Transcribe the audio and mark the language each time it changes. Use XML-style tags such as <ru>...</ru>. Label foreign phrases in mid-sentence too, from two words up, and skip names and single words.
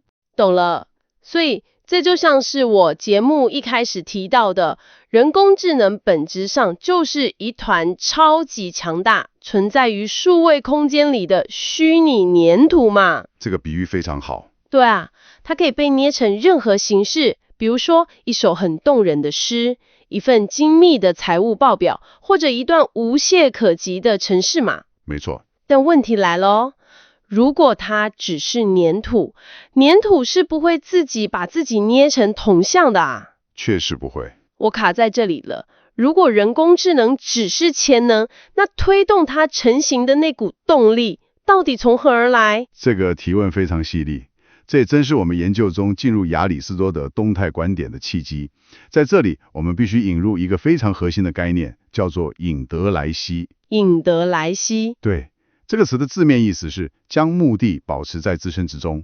<zh>懂了，所以這就像是我節目一開始提到的，人工智能本質上就是一團超級強大，存在於數位空間裡的虛擬粘土嘛。這個比喻非常好。對啊，它可以被捏成任何形式，比如說一首很動人的詩，一份精密的財務報表，或者一段無懈可擊的程式碼。沒錯。但問題來了哦，如果它只是粘土，粘土是不會自己把自己捏成銅像的啊。確實不會。我卡在這裡了。如果人工智能只是潛能，那推動它成型的那股動力到底從何而來？這個提問非常犀利。這也正是我們研究中進入亞里士多德動態觀點的契機。在這裡，我們必須引入一個非常核心的概念，叫做隱得來兮。隱得來兮。對，這個詞的字面意思是將目的保持在自身之中。</zh>